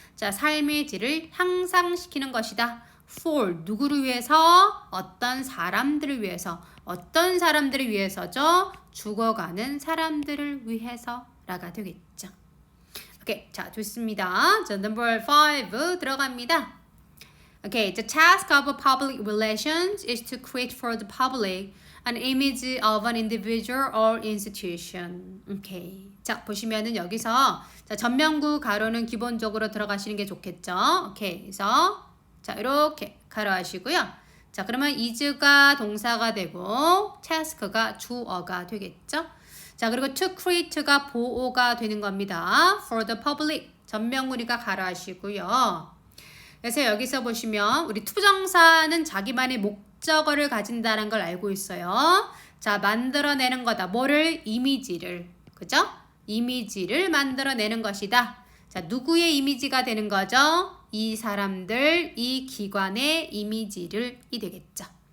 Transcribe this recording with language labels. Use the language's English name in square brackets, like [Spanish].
[Korean] 자, 삶의 질을 향상시키는 것이다. for 누구를 위해서? 어떤 사람들을 위해서. 어떤 사람들을 위해서죠? 죽어가는 사람들을 위해서라가 되겠죠. 오케이, 자 좋습니다. 자, number 5 들어갑니다. [English] Okay, the task of public relations is to create for the public an image of an individual or institution. Okay. [Korean] 자, 보시면은 여기서 자, 전면구 가로는 기본적으로 들어가시는 게 좋겠죠. 오케이. 그래서 자, 이렇게 가로하시고요. 자, 그러면 is가 동사가 되고 task가 주어가 되겠죠. 자, 그리고 to create가 보호가 되는 겁니다. [English] for the public [Korean] 전면구니까 가로하시고요. 그래서 여기서 보시면 우리 투부정사는 자기만의 목적어를 가진다는 걸 알고 있어요. 자, 만들어내는 거다. 뭐를? 이미지를. 그죠? 이미지를 만들어내는 것이다. 자, 누구의 이미지가 되는 거죠? 이 사람들, 이 기관의 이미지를 이 되겠죠.